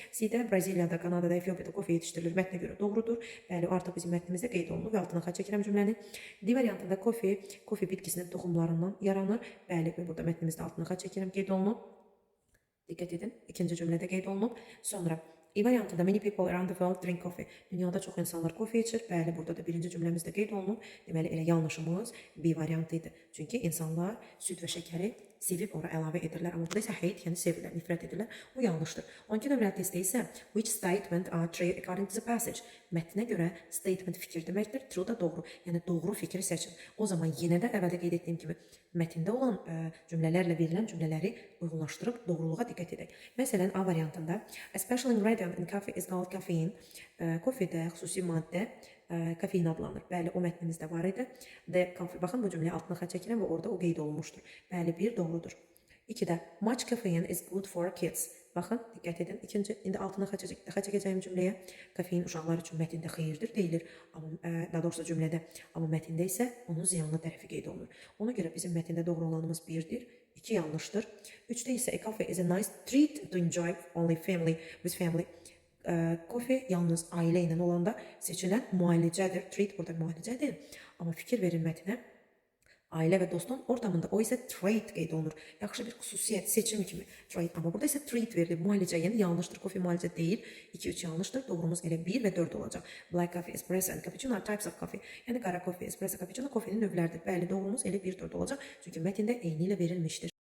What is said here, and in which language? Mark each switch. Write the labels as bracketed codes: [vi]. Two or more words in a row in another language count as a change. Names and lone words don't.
[az] C-də Braziliyada, Kanadada, Efiopiyada kofe yetişdirilir. Mətnə görə doğrudur. Bəli, artıq bizim mətnimizdə qeyd olunur və altına xətt çəkirəm cümləni. D variantında kofe bitkisinin toxumlarından yaranır. Bəli, burada mətnimizdə altına xətt çəkirəm qeyd olunur. Diqqət edin, ikinci cümlədə qeyd olunub. Sonra İ variantında [en] many people around the world drink coffee. [az] Dünyada çox insanlar kofe içir. Bəli, burada da birinci cümləmizdə qeyd olunub. Deməli, elə yanlışımız B variantı idi. Çünki insanlar süd və şəkəri sevib ora əlavə edirlər. Amma burada isə hate, yəni sevirlər, nifrət edirlər. O yanlışdır. 12 nömrəli testdə isə [en] which statement are true according to the passage? [az] Mətnə görə statement fikir deməkdir. True da doğru. Yəni doğru fikri seçin. O zaman yenə də əvvəldə qeyd etdiyim kimi mətndə olan cümlələrlə verilən cümlələri uyğunlaşdırıb doğruluğa diqqət edək. Məsələn, A variantında [en] a special ingredient in coffee is called caffeine. [az] Kofedə xüsusi maddə kafein adlanır. Bəli, o mətnimizdə var idi. Baxın, bu cümləyə altına xətt çəkirəm və orada o qeyd olunmuşdur. Bəli, 1 doğrudur. [en] 2-də much caffeine is good for kids. [az] Baxın, diqqət edin. İkinci, indi altına xətt çəkəcəyim cümləyə kafein uşaqlar üçün mətndə xeyirdir deyilir. Amma daha doğrusu cümlədə, amma mətndə isə onun ziyanlı tərəfi qeyd olunur. Ona görə bizim mətndə doğru olanımız 1-dir. 2 yanlışdır. 3-də isə [en] a coffee is a nice treat to enjoy only with family. [az] Kofe yalnız ailə ilə olanda seçilən müalicədir. Treat burada müalicədir. Amma fikir verin mətnə. Ailə və dostun ortamında o isə trait qeyd olunur. Yaxşı bir xüsusiyyət, seçim kimi trait. Amma burada isə treat verilir. Müalicə, yəni yanlışdır. Kofe müalicə deyil. 2-3 yanlışdır. Doğrumuz elə 1 və 4 olacaq. [en] Black coffee, espresso and cappuccino are types of coffee. [az] Yəni qara kofe, espresso, cappuccino kofenin növləridir. Bəli, doğrumuz elə 1-4 olacaq. Çünki mətndə eyni ilə verilmişdir.